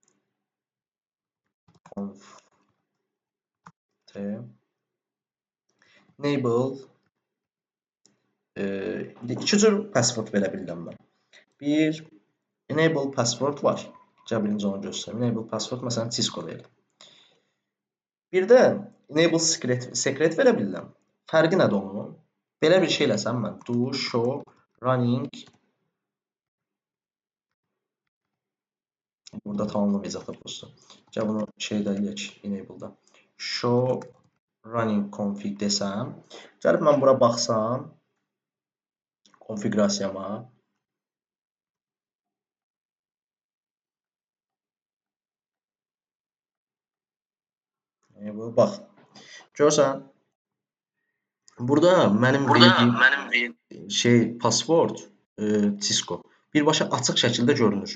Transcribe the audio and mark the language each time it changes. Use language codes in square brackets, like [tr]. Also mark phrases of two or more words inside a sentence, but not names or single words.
[en] Conf enable [az] iki cür password verə bilirəm mən. Bir [en] enable password [az] var. Gəl birinci onu göstərim. [en] Enable password [az] məsələn Cisco verir. Bir də [en] enable secret [az] verə bilirəm. Fərqi nədir onun? Belə bir şey eləsəm mən [en] do show running [az] burada tamamlamayacaq da prosta. Gəl bunu şeydə eləyək enable'da. [en] Show running config [az] desəm, gəlib mən bura baxsam konfigurasiyama. Bax. Görürsən? Burada mənim verdiyim password Cisco birbaşa açıq şəkildə görünür.